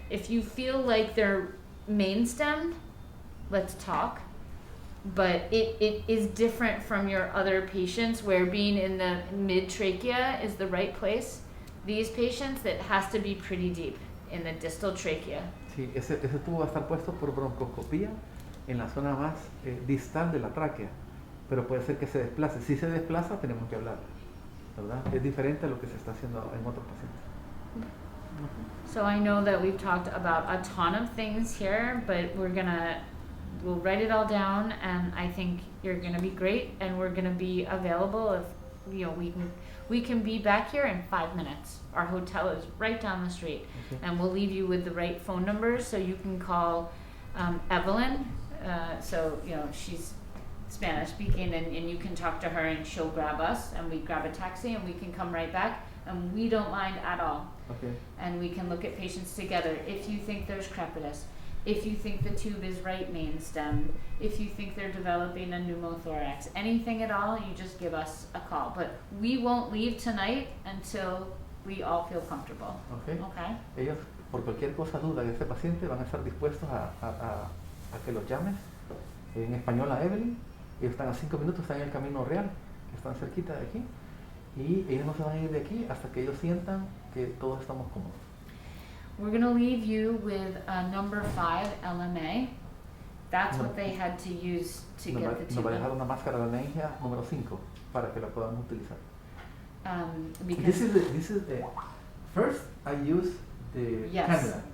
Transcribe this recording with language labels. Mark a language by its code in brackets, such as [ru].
[en] If you feel like they're main stemmed, let's talk. But it is different from your other patients where being in the mid trachea is the right place. These patients, it has to be pretty deep in the distal trachea. [es] Sí, ese tubo va a estar puesto por broncoscopía en la zona más distal de la tráquea, pero puede ser que se desplace. Si se desplaza, tenemos que hablar, ¿verdad? Es diferente a lo que se está haciendo en otros pacientes. [en] So I know that we've talked about a ton of things here, but we'll write it all down, and I think you're gonna be great, and we're gonna be available if we can be back here in 5 minutes. Our hotel is right down the street. Okay. And we'll leave you with the right phone numbers so you can call Evelyn. So she's Spanish speaking, and you can talk to her, and she'll grab us, and we grab a taxi, and we can come right back, and we don't mind at all. Okay. And we can look at patients together. If you think there's crepitus, if you think the tube is right main stem, if you think they're developing a pneumothorax, anything at all, you just give us a call. But we won't leave tonight until we all feel comfortable. Okay. Okay? [es] Ellos, por cualquier cosa, duda de ese paciente, van a estar dispuestos a que los llames en español a Evelyn. Ellos están a 5 minutos, están en el Camino Real, que están cerquita de aquí. Y ellos no se van a ir de aquí hasta que ellos sientan que todos estamos cómodos. [en] We're going to leave you with a number 5 LMA. That's what they had to use to get the tube. [es] Nos va a dejar una máscara de laringia número 5 para que la podamos utilizar. [en] Because This is first I use the cannula.